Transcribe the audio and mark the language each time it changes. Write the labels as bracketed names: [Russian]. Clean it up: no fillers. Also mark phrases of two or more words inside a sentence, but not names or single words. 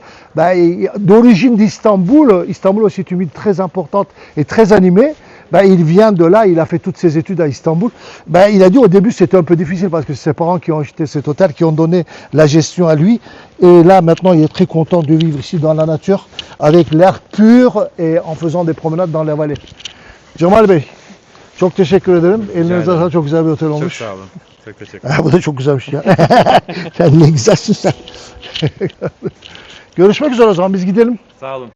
[French] D'origine d'Istanbul, Istanbul aussi est une ville très importante et très animée. Ben, il vient de là, il a fait toutes ses études à Istanbul. Ben, il a dit au début c'était un peu difficile parce que c'est ses parents qui ont acheté cet hôtel, qui ont donné la gestion à lui. Et là maintenant il est très content de vivre ici dans la nature, avec l'air pur et en faisant des promenades dans la vallée. [Turkish] Cemal Bey, çok teşekkür ederim. Elinize ederim. sağlık, çok güzel bir otel Çok olmuş. sağ olun. Çok teşekkür Ha, bu da çok güzelmiş ya. Sen ne güzelsin sen. Görüşmek üzere o zaman biz gidelim. Sağ olun.